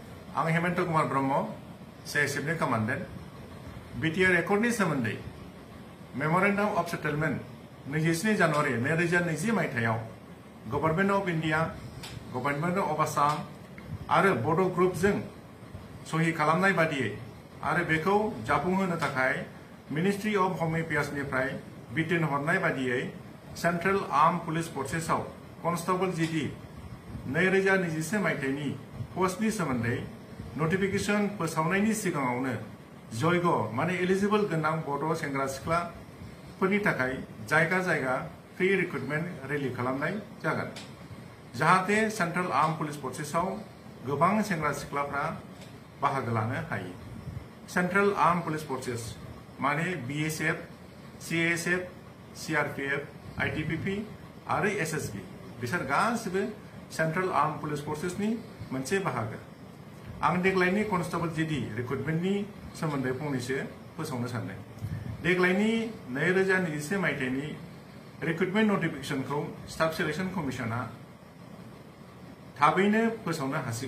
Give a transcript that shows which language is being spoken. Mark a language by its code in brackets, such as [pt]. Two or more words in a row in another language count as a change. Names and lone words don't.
[brx] आं हेमंत कुमार ब्रह्म CISF Commandant BTR Accord सोमोन्दै [en] memorandum of settlement [brx] 27 जानुवारि 2020 मायथाइयाव [en] government of India, government of Assam [brx] आरो बडो ग्रुप जों सही खालामनाय बादियै आरो बेखौ जाफुंहोनो थाखाय [en] ministry of home affairs [brx] निफ्राय बिथोन हरनाय बादियै [en] central arm police [brx] फोर्सेसआव [en] constable GD [brx] 2021 मायथाइनि पोस्टनि सोमोन्दै नोटिफिकेशन फोसावनायनि सिगाङावनो जयग माने एलिजिबल गोनां बड' सेंग्रा सिख्लाफोरनि थाखाय जायगा जायगा [en] free recruitment rally [brx] खालामनाय जागोन जाहाथे [en] central arm police [brx] फोर्सेसआव गोबां सेंग्रा सिख्लाफ्रा बाहागो लानो हायो। [en] central arm police forces [brx] माने BSF, CISF, CRPF, ITBP आरो SSB बिसोर गासिबो [en] central arm police [brx] फोर्सेसनि मोनसे बाहागो। आं देग्लायनि [en] constable GD [brx] रिक्रुटमेंटनि सोमोन्दै फंनैसो फोसावनो सानदों। देग्लायनि 2021 मायथाइनि [en] recruitment notification [brx] स्टाफ सिलेक्शन कमिशना थाबैनो फोसावनो हासिगौ।